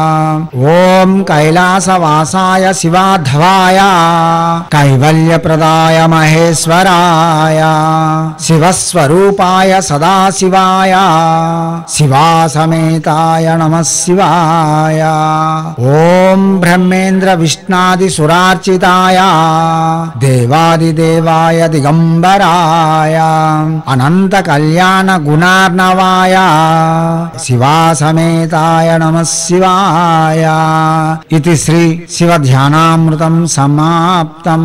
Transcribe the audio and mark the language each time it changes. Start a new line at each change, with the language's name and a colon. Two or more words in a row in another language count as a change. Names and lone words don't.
Sanskrit: ओम कैलासवासाय शिवाधवाय कैवल्यप्रदाय महेश्वराय शिवस्वरूपाय सदाशिवाय शिवा समेताय नमः शिवाय ఓం బ్రహ్మేంద్ర విష్ణాది సురార్చితాయ దేవాదిదేవాయ దిగంబరాయ అనంత కళ్యాణ గుణార్ణవాయ శివాసమేతాయ నమః శివాయ.
Telugu: ఇది శ్రీ శివ ధ్యానామృతం సమాప్తం.